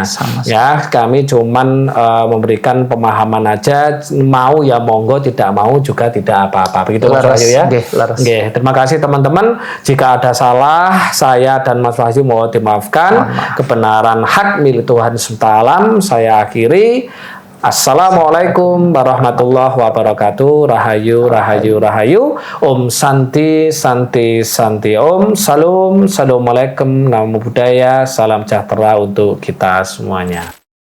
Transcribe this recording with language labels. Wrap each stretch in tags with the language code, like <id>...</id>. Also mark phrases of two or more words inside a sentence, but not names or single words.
<id>Ya, kami cuman memberikan pemahaman aja, mau ya monggo, tidak mau juga tidak apa-apa. Begitu Mas Wahyu ya. Oke, terima kasih teman-teman. Jika ada salah, saya dan Mas Wahyu mohon dimaafkan. Kebenaran hak milik Tuhan SWT. Saya akhiri.</id> <ar>السلام عليكم ورحمة الله وبركاته.</ar> <jv>Rahayu, rahayu, rahayu.</jv> <sa>Om Santi, Santi, Santi. Om Salam.</sa> <id>Assalamualaikum.</id> <pi>Namo Buddhaya.</pi> <id>Salam sejahtera untuk kita semuanya.</id>